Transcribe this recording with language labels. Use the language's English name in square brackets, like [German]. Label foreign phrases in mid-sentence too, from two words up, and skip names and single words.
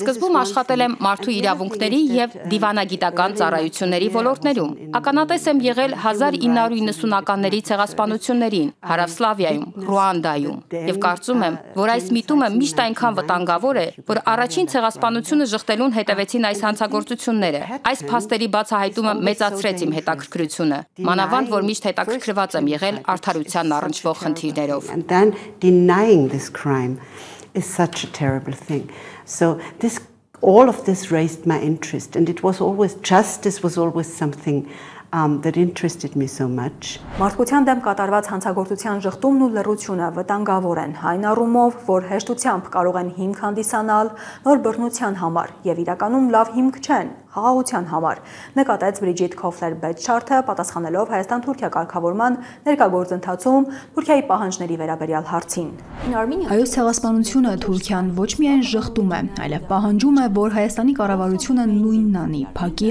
[Armenian] սկզբում աշխատել եմ մարդու իրավունքների եւ դիվանագիտական ծառայությունների ոլորտներում։ Ականատես եմ եղել 1990-ականների ցեղասպանություններին Հարավսլավիայում, Ռուանդայում եւ կարծում եմ, որ այս միտումը միշտ այնքան վտանգավոր է, որ առաջին ցեղասպանությունը ժխտելուն հետևեցին այս հանցագործությունները։ Այս փաստերի բացահայտումը մեծացրեց իմ հետաքրքրությունը, մանավանդ որ միշտ հետաքրքրված եմ եղել արդարությանն առնչվող խնդիրներով։ [English] And then denying this crime is such a terrible thing. So all of this raised my interest, and it was always justice was always something that interested me so much. [Armenian] Մարդկության դեմ կատարված հանցագործության ժխտումն ու լռությունը վտանգավոր են այն առումով, որ հեշտությամբ կարող են հիմք հանդիսանալ նոր բռնության համար եւ իրականում լավ հիմք չեն խաղաղության համար, նկատեց Բրիջիտ Քոֆլեր-Բեթշարթը, պատասխանելով Հայաստան-Թուրքիա կարգավորման ներկա գործընթացում Թուրքիայի պահանջների վերաբերյալ հարցին։ Հայոց ցեղասպանությունը Թուրքիան ոչ միայն ժխտում է, այլև պահանջում է, որ Հայաստանի կառավարությունը նույնն անի, փակի